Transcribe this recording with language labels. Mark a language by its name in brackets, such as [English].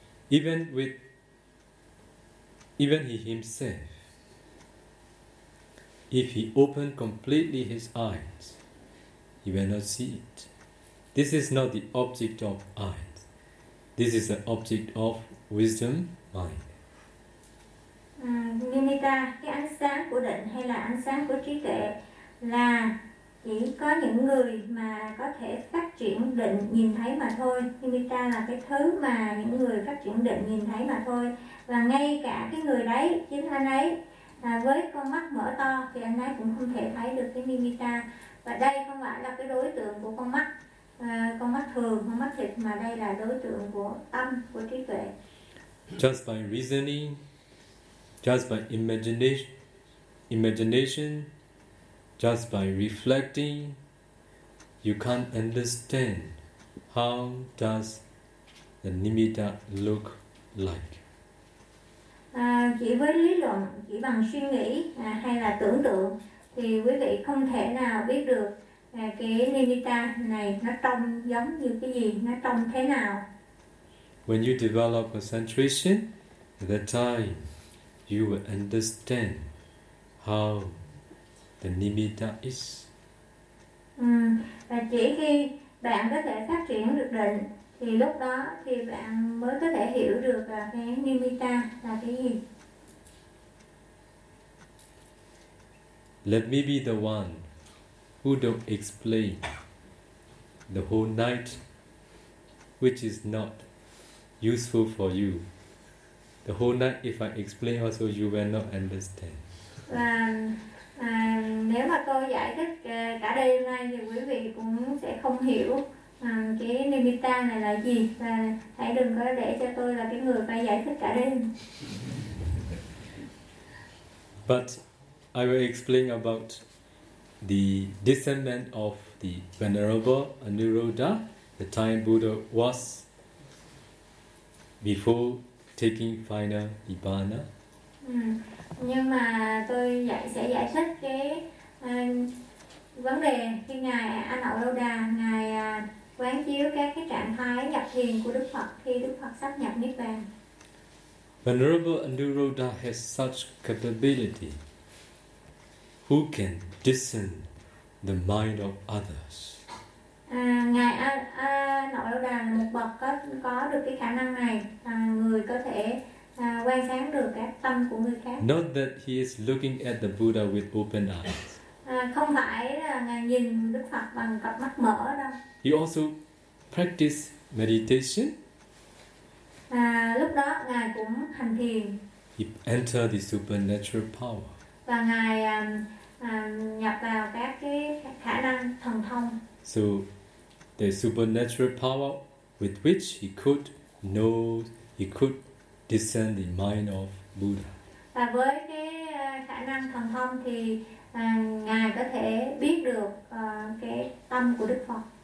[English] Even he himself, if he opened completely his eyes, he will not see it. This is not the object of eyes. This is the object of wisdom mind. [Vietnamese] Nimitta, cái ánh sáng của định hay là ánh sáng của trí tuệ là chỉ có những người mà có thể phát triển định nhìn thấy mà thôi. Nimitta là cái thứ mà những người phát triển định nhìn thấy mà thôi. Và ngay cả cái người đấy, chính anh ấy, với con mắt mở to thì anh ấy cũng không thể thấy được cái Nimitta. Và đây không phải là cái đối tượng của con mắt thường, con mắt thịt, mà đây là đối tượng của tâm, của trí tuệ. [English] Just by reasoning, just by imagination, just by reflecting, you can't understand how does the nimitta look like. [Vietnamese] Chỉ với lý luận, chỉ bằng suy nghĩ hay là tưởng tượng thì quý vị không thể nào biết được cái nimitta này nó trông giống như cái gì, nó trông thế nào. [English] When you develop concentration, at that time you will understand how the nimitta is. [Vietnamese] Và chỉ khi bạn có thể phát triển được định thì lúc đó thì bạn mới có thể hiểu được là cái nimitta là cái gì. [English] Let me be the one who don't explain the whole night, which is not useful for you. The whole night, if I explain also, you will not understand. [Vietnamese] Nếu mà tôi giải thích cả đêm nay thì quý vị cũng sẽ không hiểu cái nimitta này là gì. Và hãy đừng có để cho tôi là cái người phải giải thích cả đêm. [English] But I will explain about the descendant of the Venerable Anuruddha, the time Buddha was before taking final Nibbana. [Vietnamese] Nhưng mà tôi sẽ giải thích cái vấn đề khi ngài Anh Hậu Lâu Đà ngài quán chiếu các cái trạng thái nhập thiền của Đức Phật khi Đức Phật sắp nhập Niết Bàn. [English] Venerable Anuruddha has such capability. Who can discern the mind of others? [Vietnamese] Ngài Nội Lâu Đà là một bậc có được cái khả năng này, người có thể quan sáng được các tâm của người khác. [English] Not that he is looking at the Buddha with open eyes. [Vietnamese] Không phải là ngài nhìn Đức Phật bằng cặp mắt mở đâu. [English] He also practice meditation. [Vietnamese] Lúc đó ngài cũng hành thiền. [English] He enter the supernatural power. [Vietnamese] Và ngài nhập vào các cái khả năng thần thông. [English] So the supernatural power with which he could know, he could discern the mind of Buddha. [Vietnamese] Và với cái khả năng thần thông thì ngài có thể biết được cái tâm của Đức Phật.